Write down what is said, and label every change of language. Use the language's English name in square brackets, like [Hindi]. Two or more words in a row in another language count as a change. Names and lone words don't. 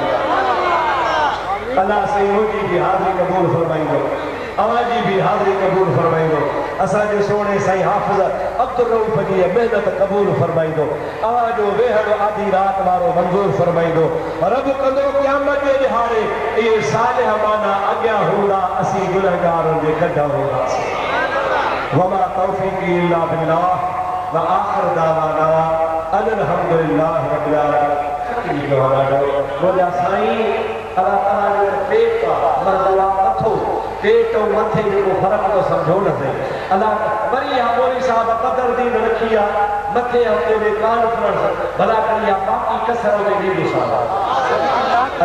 [Sindhi] अल्लाह सही मुंहिंजी बि हाज़िरी क़बूल फरमाईंदो, अवांजी बि हाज़िरी क़बूल फरमाईंदो, असांजे सोणे साईं हाफ़िज़ अब्दुल रऊफ़ जी महिनत क़बूल फरमाईंदो, अवांजो वेहण आधी रात वारो मंज़ूर फरमाईंदो। रब कंदो क़यामत जे ॾिहाड़े इहे सालिह माना अॻियां हूंदा, असीं गुनहगारनि जे गॾ हूंदासीं। [Arabic] وما توفيقي إلا بالله وآخر دعوانا أن الحمد لله رب العالمين. [Sindhi] मुंहिंजा साईं [Arabic] الله تعالى [Sindhi] जो पेट मर्दवा अथो, पेट ऐं मथे जो फ़र्क़ु तो सम्झो न सही। अल्लाह वरी मौलवी साहब क़दर दीन रखी आहे, मथे हफ़्ते में कॉन्फ्रेंस भला करी आहे, बाक़ी कसर में ॾींदो साहब।